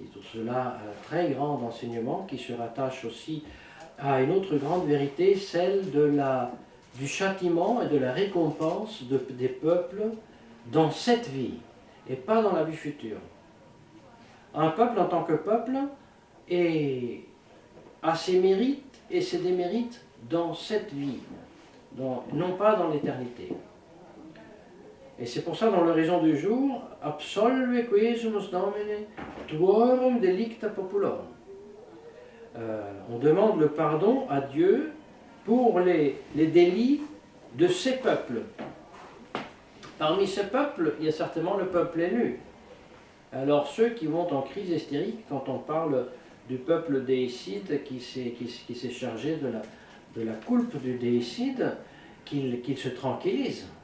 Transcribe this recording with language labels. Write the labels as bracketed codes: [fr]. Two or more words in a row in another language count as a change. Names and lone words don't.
[fr] Et tout cela, un très grand enseignement qui se rattache aussi à une autre grande vérité, celle du châtiment et de la récompense des peuples dans cette vie et pas dans la vie future. Un peuple en tant que peuple a ses mérites et ses démérites dans cette vie, non pas dans l'éternité. Et c'est pour ça, dans l'oraison du jour, [la] absolve quesumus Domine tuorum delicta populorum. [fr] On demande le pardon à Dieu pour les délits de ces peuples. Parmi ces peuples, il y a certainement le peuple élu. Alors ceux qui vont en crise hystérique quand on parle du peuple déicide qui s'est chargé de la culpe du déicide, qu'il se tranquillise.